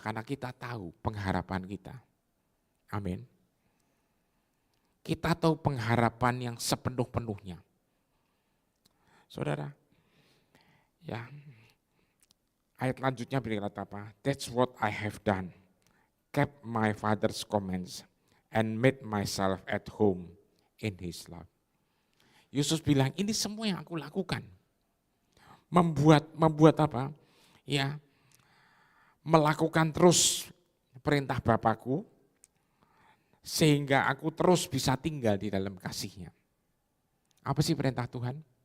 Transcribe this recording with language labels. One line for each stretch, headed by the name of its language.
Indonesian: Karena kita tahu pengharapan kita. Amin. Kita tahu pengharapan yang sepenuh-penuhnya. Saudara, ya ayat lanjutnya berkata apa?
English: That's what I have done. Kept my father's commands and made myself at home in his love.
Indonesian: Yesus bilang, ini semua yang aku lakukan. Membuat apa? Ya, melakukan terus perintah Bapakku, sehingga aku terus bisa tinggal di dalam kasih-Nya. Apa sih perintah Tuhan?